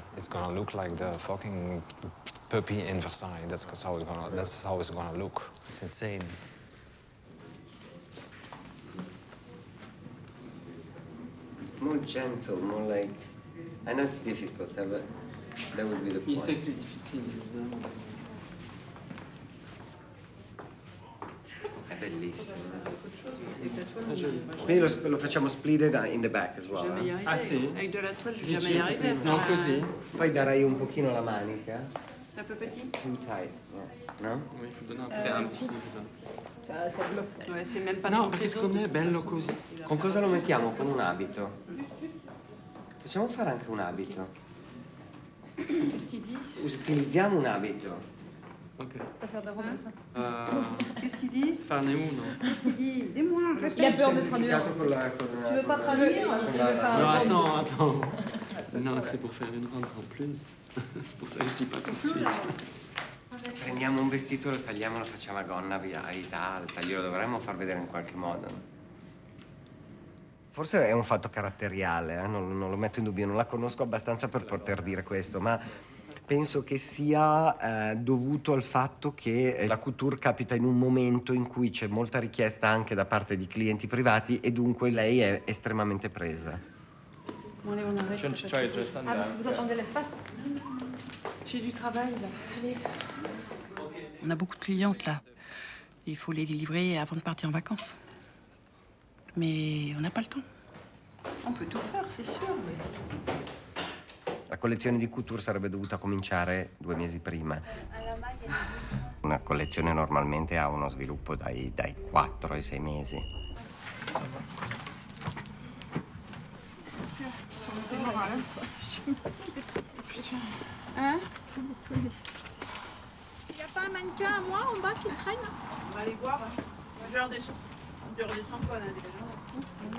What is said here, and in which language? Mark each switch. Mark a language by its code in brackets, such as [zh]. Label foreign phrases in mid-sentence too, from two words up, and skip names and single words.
[en] It's gonna look like the fucking puppy in Versailles. That's how it's gonna look. It's insane. More gentle, more like... I know it's difficult, but that would be the point. [fr] Il sait que c'est difficile, évidemment. [it] È bellissimo. Quindi lo facciamo [en] split in the back as well. [fr] Jamais y arriver. [it] Ah, sì? [fr] Avec de la toile, je vais jamais y arriver. [it] Non, così. Poi darai un pochino la manica. [fr] Un peu petit. [en] It's too tight, no? [fr] Oui, il faut donner un petit coup. Ça bloque. Ouais, c'est même pas [it] No, [fr] trop [it] perché secondo me è bello così. Con cosa lo mettiamo? Con un abito. Facciamo fare anche un abito. [fr] Qu'est-ce qu'il dit? [it] Utilizziamo un abito. Ok. [fr] On va faire de rendre ça. Qu'est-ce qu'il dit? Faire Néo, non? Qu'est-ce qu'il dit? Dis-moi. Il a peur de traduire. Tu veux pas traduire? Tu veux faire Non, un attends. Non, c'est pour faire une rendre en plus. C'est pour ça que je dis pas tout de suite. [it] Prendiamo un vestito, lo tagliamo, lo facciamo a gonna via vita alta, glielo dovremmo far vedere in qualche modo. Forse è un fatto caratteriale, non lo metto in dubbio, non la conosco abbastanza per poter dire questo, ma penso che sia dovuto al fatto che la couture capita in un momento in cui c'è molta richiesta anche da parte di clienti privati e dunque lei è estremamente presa. [fr] Bon, allez, on arrête. Ah, parce que vous attendez l'espace? J'ai du travail, là. Allez. On a beaucoup de clientes, là. Il faut les livrer avant de partir en vacances. Mais on n'a pas le temps. On peut tout faire, c'est sûr, mais... [it] La collezione di couture sarebbe dovuta cominciare 2 mesi prima. Una collezione normalmente ha uno sviluppo dai 4 ai 6 mesi. [fr] Hein? Il n'y a pas un mannequin à moi en bas qui traîne? On va aller voir. Je redescends pas, là, déjà.